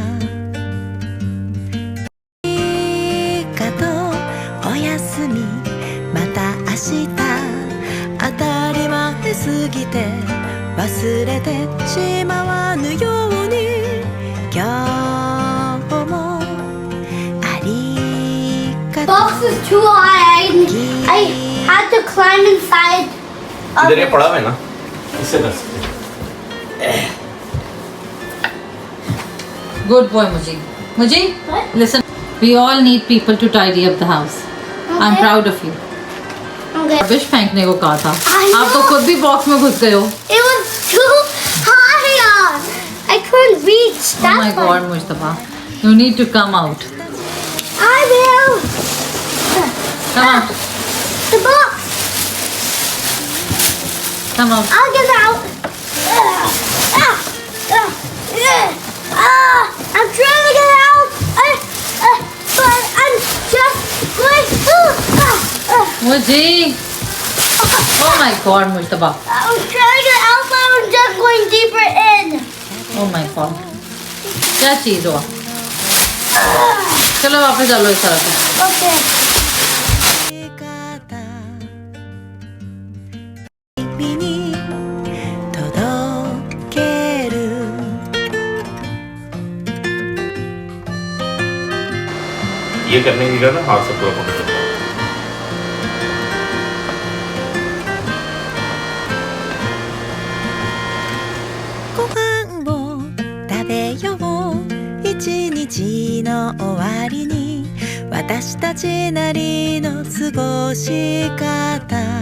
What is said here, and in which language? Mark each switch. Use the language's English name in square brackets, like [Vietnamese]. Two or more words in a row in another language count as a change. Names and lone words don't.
[Japanese] ありがとうおやすみまた明日当たり前すぎて忘れてしまわぬように今日もありがとう [English] Box is too high. I had to climb inside. [Hindi] इधर ये पड़ा हुआ है ना, इससे कर सकते हैं। [English] Good boy Mujib. Mujib, What? listen. We all need people to tidy up the house. I'm Okay. proud of you. Okay. [Hindi] रबिश फेंकने को कहा था। [English] I know. [Hindi] आप तो खुद भी बॉक्स में घुस गए हो। [English] It was too high. I couldn't reach Oh that my one. God, Mujtaba. You need to come out. I will. Come out. The box. Come out. I'll get out. I'm trying to get out. But I'm just going. Mujib. Oh my God, Mujtaba. I'm trying to get out, but I'm just going deeper in. Oh my God. [Hindi] क्या चीज़ हुआ? चलो वापस चलो इस तरफ से। [English] Okay. [Japanese] 君に届ける [Hindi] ये करने की जगह ना हाथ से पूरा पकड़ सकता हूँ। [Japanese] ご飯を食べよう一日の終わりに私たちなりの過ごし方